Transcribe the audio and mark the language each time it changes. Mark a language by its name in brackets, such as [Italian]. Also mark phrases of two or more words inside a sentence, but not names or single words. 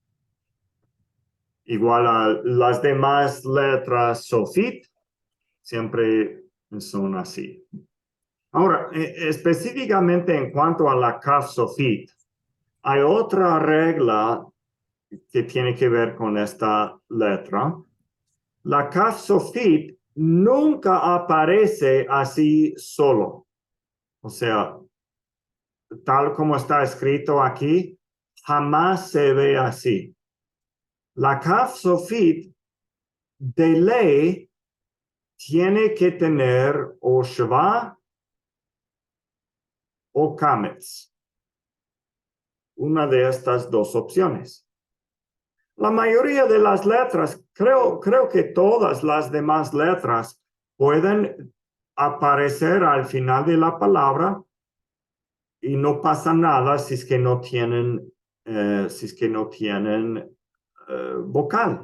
[Spanish] Igual a las demás letras sofit, siempre son así. Ahora, específicamente en cuanto a la Kaf sofit, hay otra regla que tiene que ver con esta letra. La kaf sofit nunca aparece así solo. O sea, tal como está escrito aquí, jamás se ve así. La kaf sofit de ley tiene que tener o shva o kametz. Una de estas dos opciones. La mayoría de las letras, creo que todas las demás letras pueden aparecer al final de la palabra y no pasa nada si es que no tienen, vocal.